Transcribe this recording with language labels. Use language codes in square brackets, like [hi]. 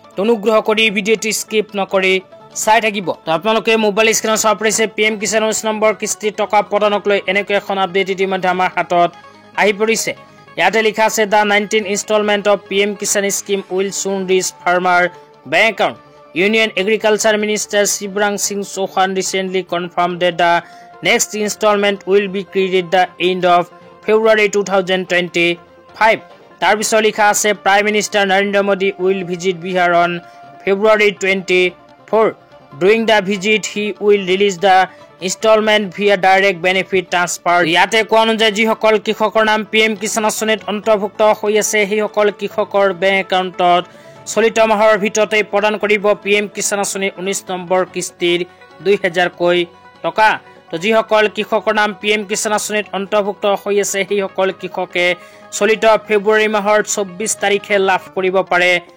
[as] অনুগ্ৰহ কৰি ভিডিঅ'টো স্কিপ নকৰি চাই থাকিব। তো আপোনালোকে মোবাইল স্ক্ৰীনত চাব পাৰিছে PM কিষাণ 19 নম্বৰ কিস্তি টকা প্ৰদানক লৈ এনেকৈ এখন আপডেট ইতিমধ্যে আমাৰ হাতত আহি পৰিছে। ইয়াতে লিখা আছে [en] The 19 installment of PM Kisan scheme will soon reach farmer bank account. Union Agriculture Minister Shivraj Singh Chauhan recently confirmed that the next installment will be credited the end of February 2025. [as] তাৰ পিছত লিখা আছে [en] Prime Minister Narendra Modi will visit Bihar on February 24. During the visit, he will release the installment via direct benefit transfer. [as] ইয়াতে কোৱা অনুযায়ী যিসকল কৃষকৰ নাম PM কিষাণ আঁচনিত অন্তৰ্ভুক্ত হৈ আছে সেইসকল কৃষকৰ বেংক একাউণ্টত চলিত মাহৰ ভিতৰতে প্ৰদান কৰিব PM কিষাণ আঁচনিৰ 19 নম্বৰ কিস্তিৰ 2000 টকা। তো যিসকল কৃষকৰ নাম PM কিষাণ আঁচনিত অন্তৰ্ভুক্ত হৈ আছে সেইসকল কৃষকে চলিত ফেব্ৰুৱাৰী মাহৰ 24 তাৰিখে লাভ কৰিব পাৰে